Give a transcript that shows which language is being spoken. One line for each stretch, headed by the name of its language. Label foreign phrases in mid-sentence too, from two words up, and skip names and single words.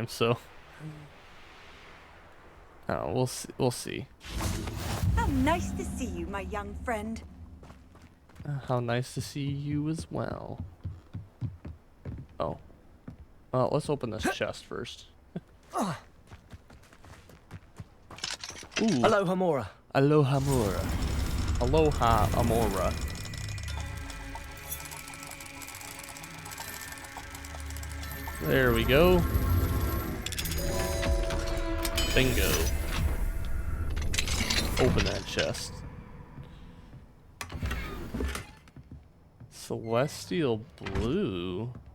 English: So, oh, we'll see. We'll see. How nice to see you, my young friend. How nice to see you as well. Oh. Well, let's open this chest first. Ooh. Aloha Mora. Aloha Mora. Aloha Amora. There we go. Bingo. Open that chest. Celestial blue.